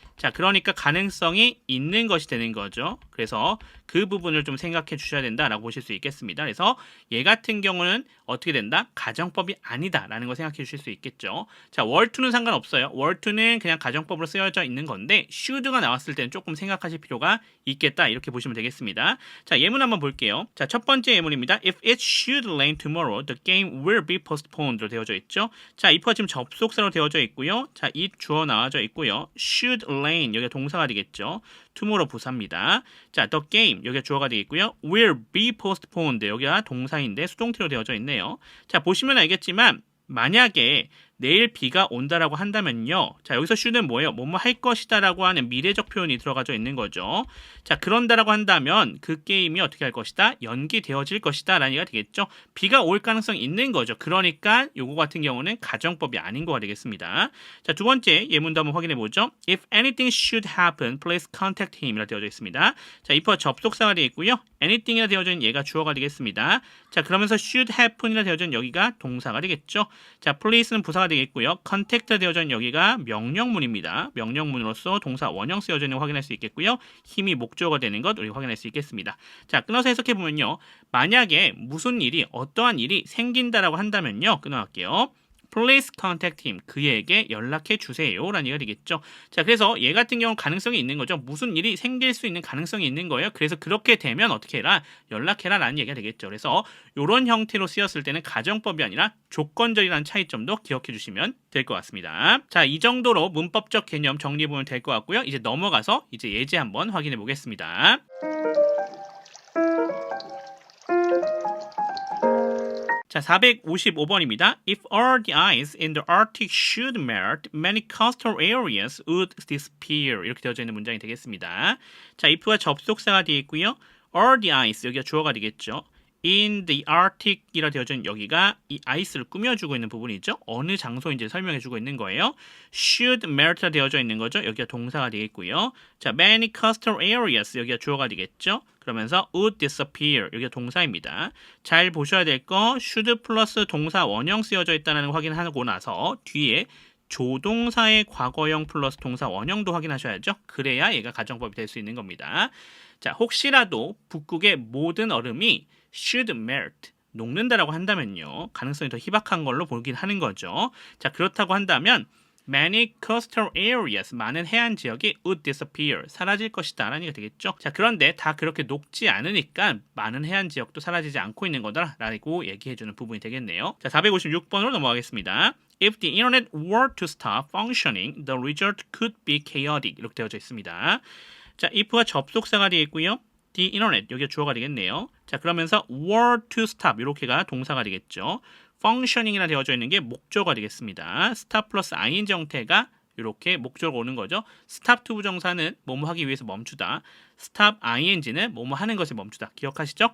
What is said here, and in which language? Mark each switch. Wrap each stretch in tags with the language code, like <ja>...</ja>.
<ko>자, 그러니까 가능성이 있는 것이 되는 거죠. 그래서 그 부분을 좀 생각해 주셔야 된다라고 보실 수 있겠습니다. 그래서 얘 같은 경우는 어떻게 된다? 가정법이 아니다라는 거 생각해 주실 수 있겠죠. 자, were-to는 상관없어요. were-to는 그냥 가정법으로 쓰여져 있는 건데 should가 나왔을 때는 조금 생각하실 필요가 있겠다 이렇게 보시면 되겠습니다. 자, 예문 한번 볼게요. 자, 첫 번째 예문입니다.</ko> <en>If it should rain tomorrow, the game will be postponed로</en> <ko>되어져 있죠. 자, if가 지금 접속사로 되어져 있고요. 자, it 주어 나와져 있고요.</ko> <en>should rain</en> <ko>여기가 동사가 되겠죠. tomorrow 부사입니다. 자,</ko> <en>the game</en> <ko>여기가 주어가 되겠고요.</ko> <en>will be postponed</en> <ko>여기가 동사인데 수동태로 되어져 있네요. 자, 보시면 알겠지만 만약에 내일 비가 온다라고 한다면요. 자, 여기서 should는 뭐예요? 뭐뭐 할 것이다라고 하는 미래적 표현이 들어가져 있는 거죠. 자, 그런다라고 한다면 그 게임이 어떻게 할 것이다? 연기되어질 것이다 라는 얘기가 되겠죠. 비가 올 가능성이 있는 거죠. 그러니까 요거 같은 경우는 가정법이 아닌 거가 되겠습니다. 자, 두 번째 예문도 한번 확인해 보죠.</ko> <en>If anything should happen, please contact him</en> <ko>이라 되어져 있습니다. 자, if가 접속사가 되어 있고요. anything이라 되어져 있는 얘가 주어가 되겠습니다. 자, 그러면서</ko> <en>should happen</en> <ko>이라 되어져 있는 여기가 동사가 되겠죠. 자, please는 부사가 되겠고요. contact가 되어져 있는 여기가 명령문입니다. 명령문으로서 동사 원형 쓰여져 있는 거 확인할 수 있겠고요. 힘이 목적어가 되는 것 우리 확인할 수 있겠습니다. 자, 끊어서 해석해 보면요. 만약에 무슨 일이 어떠한 일이 생긴다라고 한다면요. 끊어갈게요.</ko> <en>Please contact him.</en> <ko>그에게 연락해 주세요. 라는 얘기가 되겠죠. 자, 그래서 얘 같은 경우는 가능성이 있는 거죠. 무슨 일이 생길 수 있는 가능성이 있는 거예요. 그래서 그렇게 되면 어떻게 해라? 연락해라 라는 얘기가 되겠죠. 그래서 이런 형태로 쓰였을 때는 가정법이 아니라 조건절이라는 차이점도 기억해 주시면 될 것 같습니다. 자, 이 정도로 문법적 개념 정리해 보면 될 것 같고요. 이제 넘어가서 이제 예제 한번 확인해 보겠습니다. 자, 455번입니다.</ko> <en>If all the ice in the Arctic should melt, many coastal areas would disappear.</en> <ko>이렇게 되어져 있는 문장이 되겠습니다. 자, if가 접속사가 되어 있고요.</ko> <en>all the ice,</en> <ko>여기가 주어가 되겠죠.</ko> <en>in the Arctic</en> <ko>이라 되어져 있는 여기가 이 아이스를 꾸며주고 있는 부분이죠. 어느 장소인지 설명해주고 있는 거예요. should melt라 되어져 있는 거죠. 여기가 동사가 되겠고요. 자,</ko> <en>many coastal areas</en> <ko>여기가 주어가 되겠죠. 그러면서</ko> <en>would disappear</en> <ko>여기가 동사입니다. 잘 보셔야 될 거 should 플러스 동사 원형 쓰여져 있다는 거 확인하고 나서 뒤에 조동사의 과거형 플러스 동사 원형도 확인하셔야죠. 그래야 얘가 가정법이 될 수 있는 겁니다. 자, 혹시라도 북극의 모든 얼음이</ko> <en>should melt</en> <ko>녹는다라고 한다면요. 가능성이 더 희박한 걸로 보긴 하는 거죠. 자, 그렇다고 한다면</ko> <en>many coastal areas</en> <ko>많은 해안 지역이</ko> <en>would disappear</en> <ko>사라질 것이다 라는 얘기가 되겠죠. 자, 그런데 다 그렇게 녹지 않으니까 많은 해안 지역도 사라지지 않고 있는 거다라고 얘기해주는 부분이 되겠네요. 자, 456번으로 넘어가겠습니다.</ko> <en>If the internet were to stop functioning, the result could be chaotic 이렇게 되어져 있습니다.</en> <ko>자, if가 접속사가 되어 있고요.</ko> <en>the internet</en> <ko>여기가 주어가 되겠네요. 자, 그러면서</ko> <en>were to stop</en> <ko>이렇게가 동사가 되겠죠. functioning이라 되어져 있는 게 목적어가 되겠습니다. stop 플러스 ing 형태가 이렇게 목적어가 오는 거죠. stop to 부정사는 뭐뭐 하기 위해서 멈추다. stop ing는 뭐뭐 하는 것을 멈추다. 기억하시죠?</ko>